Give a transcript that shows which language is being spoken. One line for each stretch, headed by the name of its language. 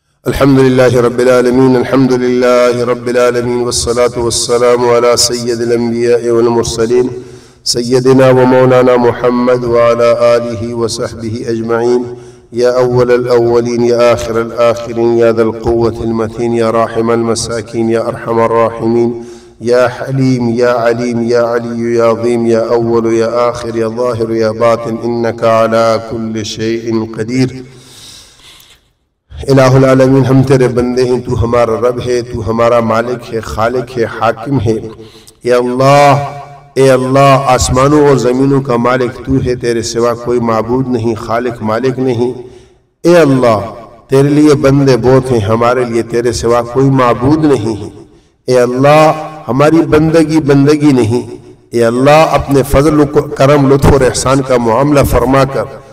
Arabic: الحمد لله رب العالمين، الحمد لله رب العالمين، والصلاة والسلام على سيد الأنبياء والمرسلين سيدنا ومولانا محمد وعلى آله وصحبه أجمعين. يا أول الأولين، يا آخر الآخرين، يا ذا القوة المتين، يا راحم المساكين، يا أرحم الراحمين، يا حليم، يا عليم، يا علي، يا عظيم، يا أول، يا آخر، يا ظاهر، يا باطن، إنك على كل شيء قدير.
Urdu: الہ العالمین، ہم تیرے بندے ہیں، تو ہمارا رب ہے، تو ہمارا مالک ہے، خالق ہے، حاکم ہے۔ اے اللہ، آسمانوں اور زمینوں کا مالک تو ہے، تیرے سوا کوئی معبود نہیں، خالق مالک نہیں۔ اے اللہ، تیرے لیے بندے بہت ہیں، ہمارے لیے تیرے سوا کوئی معبود نہیں ہے۔ اے اللہ، ہماری بندگی نہیں۔ اے اللہ، اپنے فضل و کرم، لطف اور احسان کا معاملہ فرما کر